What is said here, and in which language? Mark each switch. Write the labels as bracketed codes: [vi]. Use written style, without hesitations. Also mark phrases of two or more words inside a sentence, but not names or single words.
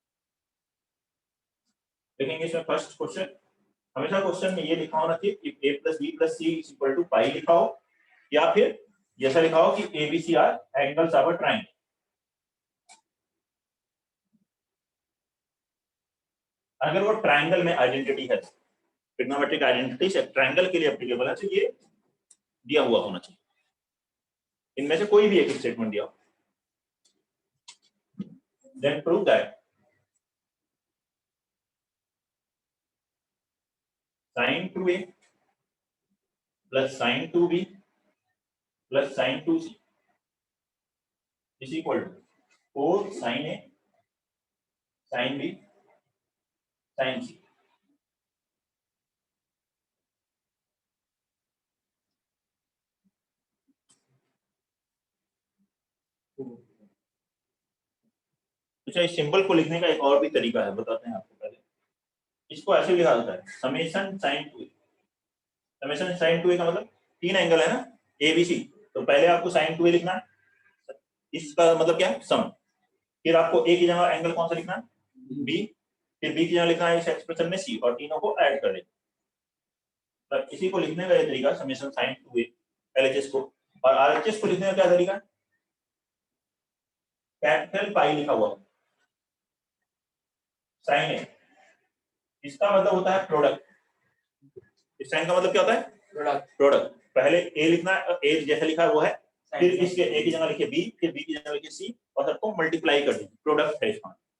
[hi] देखेंगे इसमें [en] first question, [hi] हमेशा क्वेश्चन में ये लिखा होना चाहिए कि [en] a plus b plus c is equal to pi [hi] लिखा हो, या फिर जैसा लिखा हो कि [en] A B C are angles of a triangle. [hi] अगर वो ट्राइंगल में आइडेंटिटी है, [en] trigonometric identity triangle [hi] के लिए एप्लीकेबल है, तो ये दिया हुआ होना चाहिए। इनमें से कोई भी एक स्टेटमेंट दिया हो। [en] Then prove that sin 2a plus sin 2b plus sin 2c is equal to 4 sin a sin b sin c। [hi] अच्छा, इस सिंबल को लिखने का एक और भी तरीका है, बताते हैं आपको। पहले इसको ऐसे लिखा जाता है [en] summation sin 2a. summation sin 2a [hi] का मतलब 3 एंगल है ना ए बी सी, तो पहले आपको sin 2a लिखना है, इसका मतलब क्या है? सम। फिर आपको ए की जगह एंगल कौन सा लिखना है? बी। फिर बी की जगह लिखना है इस एक्सप्रेशन में सी, और तीनों को ऐड कर देना। तो इसी को लिखने का ये तरीका [en] summation sin 2a LHS [hi] को। और आरएचएस को लिखने का क्या तरीका? [en] capital pi [hi] लिखा हुआ [en] sine A, [hi] इसका मतलब होता है प्रोडक्ट। इस साइन का मतलब क्या होता है? प्रोडक्ट। पहले ए लिखना है, ए जैसा लिखा है वो है, फिर इसके ए की जगह लिखिए बी, फिर बी की जगह लिखिए सी, और सबको मल्टीप्लाई कर दीजिए, प्रोडक्ट है इसका।